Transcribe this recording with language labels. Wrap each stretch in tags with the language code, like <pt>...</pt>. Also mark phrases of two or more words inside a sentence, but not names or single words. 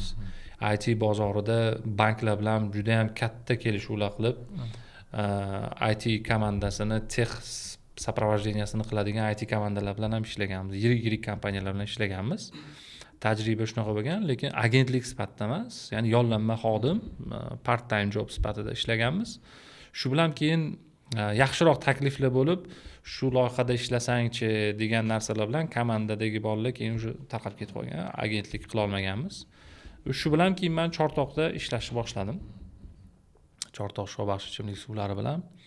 <uz>IT bozorida banklar bilan juda ham katta kelishuvlar qilib, IT komandasini,</uz> <ru>tex soprovождениесini</ru> <uz>qiladigan IT komandalar bilan ham ishlaganmiz. Yirik kompaniyalar bilan ishlaganmiz. Tajriba shunaqa bo'lgan, lekin agentlik sifatida emas, ya'ni yollanma xodim,</uz> <en>part time job</en> <uz>sifatida ishlaganmiz. Shu bilan keyin yaxshiroq takliflar bo'lib, shu loyihada ishlasangchi degan narsalar bilan komandadagi bolalar keyin o'sha tarqalib ketib qolgan, agentlik qila olmaganmiz. Shu bilan keyin men Chortoqda ishlashni boshladim. Chortoq Shobaxsh ichimlik suvlari bilan.</uz>